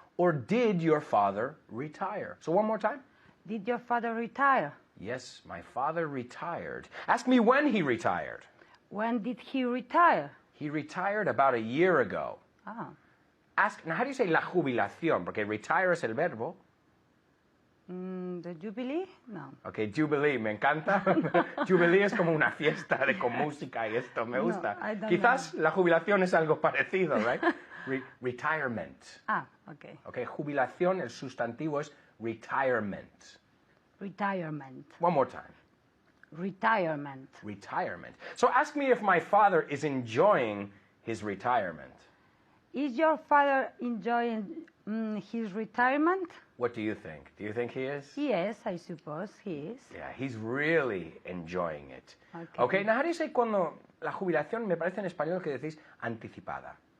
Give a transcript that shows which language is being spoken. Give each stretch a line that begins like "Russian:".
English: Or did your father retire? So one more time. Did your father retire? Yes, my father retired. Ask me when he retired. When did he retire? He retired about a year ago. Ah. Ask, now how do you say la jubilación?
Spanish: Porque retire es el verbo.
English: The Jubilee? No.
Spanish: Ok, Jubilee, me encanta. Jubilee es como una fiesta con música y esto, me gusta.
English: I don't
Spanish: Quizás la jubilación es algo parecido, right?
English: Retirement. Ah, okay.
Spanish: Ok, jubilación, el sustantivo es retirement.
English: Retirement. One more time. Retirement. Retirement. So ask me if my father is enjoying his retirement. Is your father enjoying his retirement? What do you think? Do you think he is? Yes, I suppose he is. Yeah, he's really enjoying it. Okay. Okay, now how do you say
Spanish: cuando la jubilación, me parece en español que decís anticipada?